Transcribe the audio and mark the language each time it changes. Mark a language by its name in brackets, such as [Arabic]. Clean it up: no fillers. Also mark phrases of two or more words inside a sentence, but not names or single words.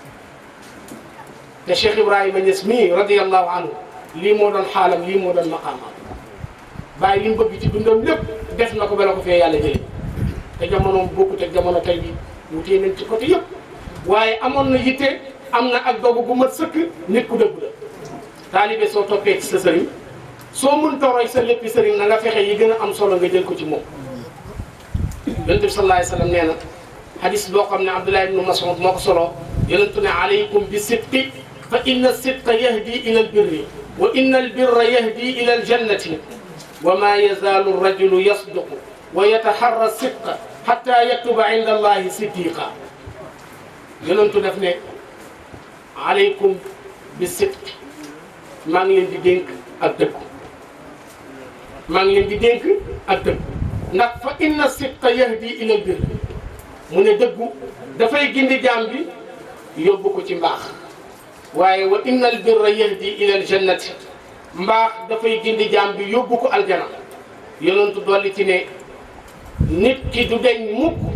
[Wolof] te Cheikh Ibrahima Niass mii [Arabic] رضي الله عنه [Wolof] lii moo doon xaalam lii moo doon maqaamam bàyyi li mu bëgg ci dundam lépp def na ko bala ko fee yàlla jëlee te jamonoom bokkut ak jamono tey bi wutee nañ ci côté yëpp waaye amoon na yitte am na ak dogu gu mat sëkk nit ku dëgg la taalibe soo toppee ci sa sëriñ soo mën toroy sa léppi sëriñ na nga fexe yi gën a am solo nga jël ko ci moom yonent bi [Arabic] صلى الله عليه وسلم [Wolof] nee na hadis boo xam ne Abdullah ibn Mas'ud moo ko solo yonentu ne [Arabic] عليكم بالصدق فإن الصدق يهدي إلى البر وإن البر يهدي إلى الجنة وما يزال الرجل يصدق ويتحرى الصدق حتى يكتب عند الله صديقا [Wolof] yonentu def ne [Arabic] عليكم بالصدق [Wolof] maa ngi leen di dénk ak dëgg maa ngi leen di dénk ak dëgg ndax [Arabic] فإن الصدق يهدي إلى البر [Wolof] mu ne dëggu dafay gindi jaam bi yóbbu ko ci mbaax waaye [Arabic] وإن البر يهدي إلى الجنة [Wolof] mbaax dafay gindi jaam bi yóbbu ko aljana yonentu dolli ci ne nit ki du deñ mukk